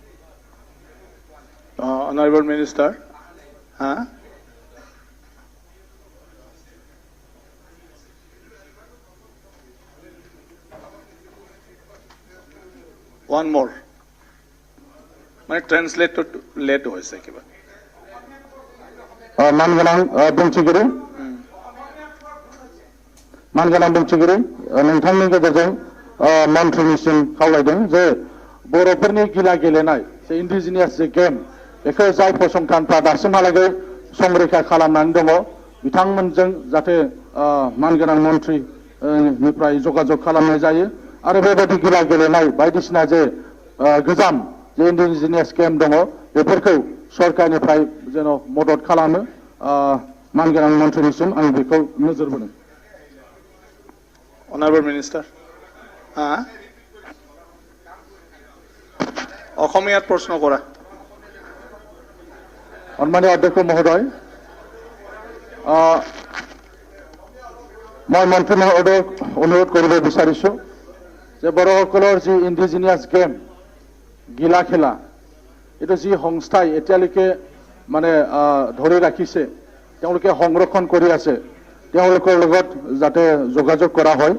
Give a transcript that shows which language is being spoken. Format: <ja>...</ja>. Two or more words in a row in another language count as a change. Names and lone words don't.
<en>Honorable Minister. One more.</en> <as>মানে</as> <en>translate late</en> <as>হৈছে কিবা।</as> <brx>मानगोनां बुंथिगिरि, नोंथांनि गेजेरजों मन्थ्रिनिसिम खावलायदों जे बर'फोरनि गिला गेलेनाय जे इन्डिजिनियास जे गेम बेखौ जाय फसंथानफ्रा दासिमहालागै संरैखा खालामनानै दङ बिथांमोनजों जाहाथे मानगोनां मन्थ्रिनिफ्राय जगाजग खालामनाय जायो आरो बेबायदि गिला गेलेनाय बायदिसिना जे गोजाम जे</brx> <en>indigenous game</en> <brx>दङ बेफोरखौ सरकारनिफ्राय जेन' मदद खालामो मानगोनां मन्थ्रिनिसिम आं बेखौ नोजोर बोदों।</brx> <en>Honorable Minister.</en> <as>অসমীয়াত প্ৰশ্ন কৰা। সন্মানীয় অধ্যক্ষ মহোদয়, মই মন্ত্ৰী মহোদয়ক অনুৰোধ কৰিব বিচাৰিছোঁ যে বড়োসকলৰ যি</as> <en>indigenous game</en> <as>গিলা খেলা এইটো যি সংস্থাই এতিয়ালৈকে মানে ধৰি ৰাখিছে, তেওঁলোকে সংৰক্ষণ কৰি আছে, তেওঁলোকৰ লগত যাতে যোগাযোগ কৰা হয়।</as>